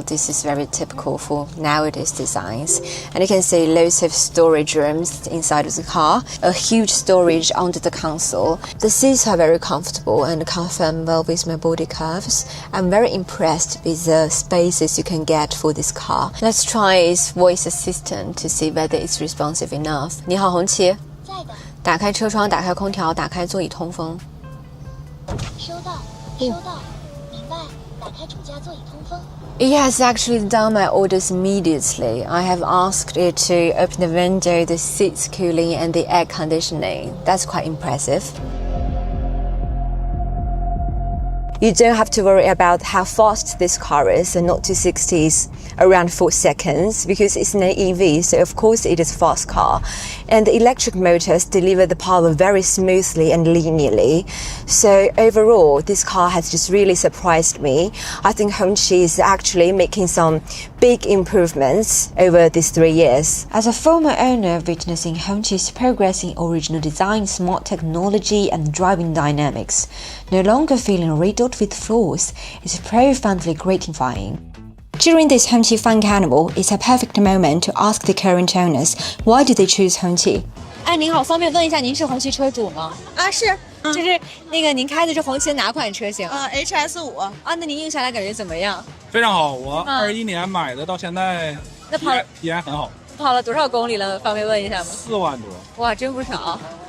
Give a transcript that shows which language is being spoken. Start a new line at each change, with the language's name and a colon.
English: This is very typical for nowadays designs. And you can see loads of storage rooms inside of the car, a huge storage under the console. The seats are very comfortable and confirm well with my body curves. I'm very impressed with the spaces you can get for this car. Let's try its voice assistant to see whether it's responsive enough.
Chinese: 你好，红旗。在的。打开车窗，打开空调，打开座椅通风。收到，明白。打开主驾座椅通风。
English: It has actually done my orders immediately. I have asked it to open the window, the seats cooling, and the air conditioning. That's quite impressive. You don't have to worry about how fast this car is, and not to 60s around 4 seconds, because it's an EV, so of course it is a fast car. And the electric motors deliver the power very smoothly and linearly. So overall, this car has just really surprised me. I think Hongqi is actually making some big improvements over these 3 years. As a former owner witnessing Hongqi's progress in original design, smart technology and driving dynamics, no longer feeling riddled with flaws, is profoundly gratifying. During this Hongqi Fun Carnival, it's a perfect moment to ask the current owners why did they choose Hongqi.
Chinese: 哎，您好，方便问一下您是红旗车主吗？啊，是，就是那个您开的是红旗哪款车型？HS5 啊，那您用下来感觉怎么样？非常好，我21年买的，到现在那体验很好。跑了多少公里了？方便问一下吗？4万多。哇，真不少。